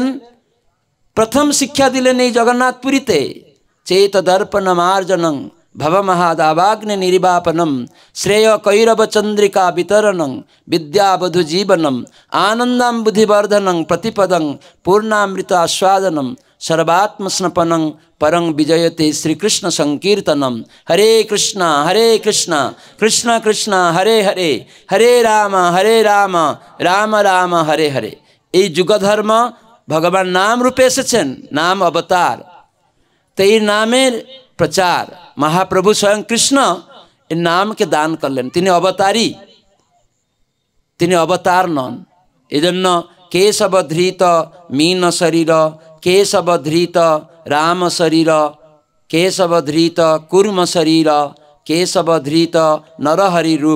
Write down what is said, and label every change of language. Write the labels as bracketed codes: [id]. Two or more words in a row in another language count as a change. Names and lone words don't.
[bn] প্রথম শিক্ষা দিলেন এই জগন্নাথপুরীতে, [sa] चेत दर्पणमार्जनं भवमहादावाग्नि निर्वापणम् श्रेय कैरव चन्द्रिका वितरणं विद्यावधू जीवनम् आनन्दम् बुद्धिवर्धनं प्रतिपदं पूर्णामृत आस्वादनम् सर्वात्मस्नपनं परं विजयते श्रीकृष्ण संकीर्तनम। हरे कृष्ण कृष्ण कृष्ण हरे हरे, हरे राम राम राम हरे हरे। [bn] এই যুগধর্ম ভগবান নাম রূপে এসেছেন, নাম অবতার। তো এই নামের প্রচার মহাপ্রভু স্বয়ং কৃষ্ণ এই নামকে দান করলেন। তিনি অবতারী, তিনি অবতার নন। [sa] এজন্য केशव धृत मीन शरीर, केशव धृत राम शरीर, केशव धृत कूर्म शरीर, केशव धृत नरहरि रूप।